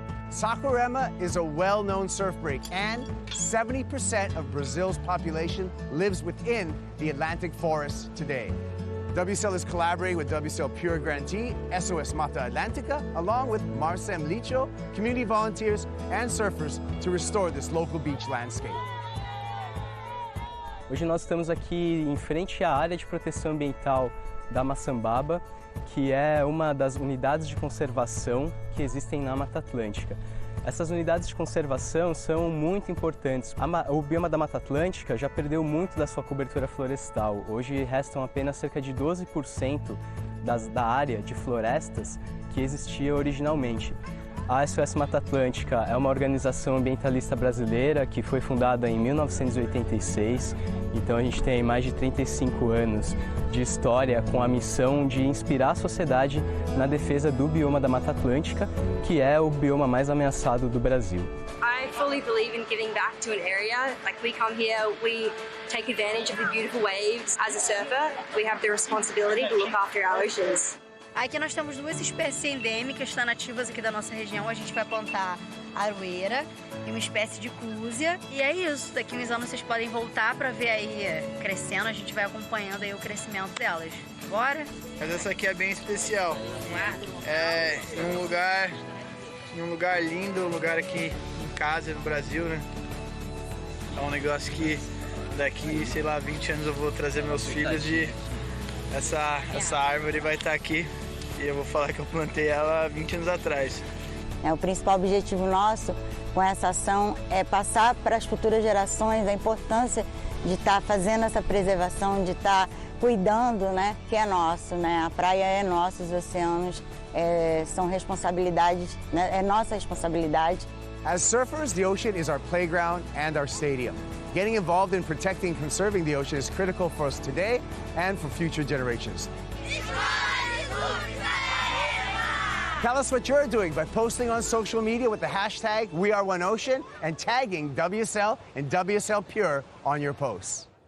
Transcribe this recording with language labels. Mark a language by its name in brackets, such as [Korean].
[English] Saquarema is a well-known surf break, and 70% of Brazil's population lives within the Atlantic forest today. WSL is collaborating with WSL Pure Grantee, SOS Mata Atlântica, along with Marcem Licho, community volunteers, and surfers to restore this local beach landscape. [Portuguese] Hoje nós estamos aqui em frente à área de proteção ambiental da Maçambaba, que é uma das unidades de conservação que existem na Mata Atlântica. Essas unidades de conservação são muito importantes. O bioma da Mata Atlântica já perdeu muito da sua cobertura florestal. Hoje restam apenas cerca de 12% da área de florestas que existia originalmente. A SOS Mata Atlântica é uma organização ambientalista brasileira que foi fundada em 1986, então a gente tem mais de 35 anos de história com a missão de inspirar a sociedade na defesa do bioma da Mata Atlântica, que é o bioma mais ameaçado do Brasil. [English] I fully believe in giving back to an area. Like, we come here, we take advantage of the beautiful waves. As a surfer, we have the responsibility to look after our oceans. [Portuguese] Aqui nós temos duas espécies endêmicas, tá, nativas aqui da nossa região. A gente vai plantar aroeira e uma espécie de cúzia. E é isso, daqui uns anos vocês podem voltar para ver aí crescendo. A gente vai acompanhando aí o crescimento delas. Bora? Mas essa aqui é bem especial. É em um lugar lindo, um lugar aqui em casa, no Brasil, né? É um negócio que daqui, sei lá, 20 anos eu vou trazer meus filhos e essa árvore vai estar aqui. E eu vou falar que eu plantei ela 20 anos atrás. O principal objetivo nosso com essa ação é passar para as futuras gerações a importância de estar fazendo essa preservação, de estar cuidando, né, que é nosso, né? A praia é nossa, os oceanos são responsabilidades, né? É nossa responsabilidade. [English] As surfers, the ocean is our playground and our stadium. Getting involved in protecting and conserving the ocean is critical for us today and for future generations. Tell us what you're doing by posting on social media with the hashtag #WeAreOneOcean and tagging WSL and WSL Pure on your posts.